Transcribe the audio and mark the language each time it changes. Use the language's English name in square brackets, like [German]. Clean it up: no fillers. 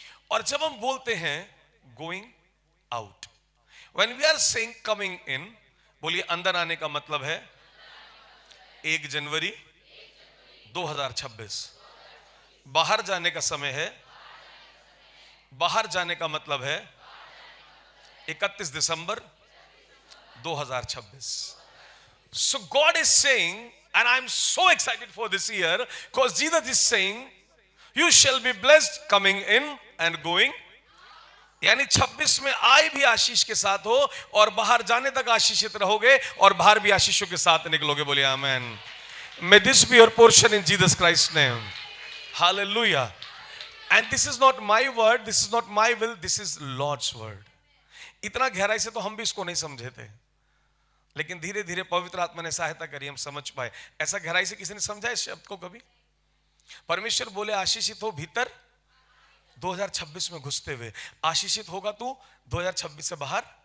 [Hindi] और जब हम बोलते हैं [English] going out, when we are saying coming in, [Hindi] बोलिए अंदर आने का मतलब है 1 जनवरी 2026। बाहर जाने का समय है, बाहर जाने का मतलब है 31 दिसंबर 2026। [English] So God is saying, and I'm so excited for this year because Jesus is saying you shall be blessed coming in and going, [Hindi] यानी 26 में आए भी आशीष के साथ हो और बाहर जाने तक आशीषित रहोगे और बाहर भी आशीषों के साथ निकलोगे। बोलिए आमेन। [English] May this be your portion in Jesus Christ's name. Hallelujah. And this is not my word, this is not my will, this is Lord's word. [Hindi] इतना गहराई से तो हम भी इसको नहीं समझे थे, लेकिन धीरे धीरे पवित्र आत्मा ने सहायता करी, हम समझ पाए। ऐसा गहराई से किसी ने समझा इस शब्द को कभी? परमेश्वर बोले आशीषित हो भीतर 2026 में घुसते हुए, आशीषित होगा तू 2026 से बाहर।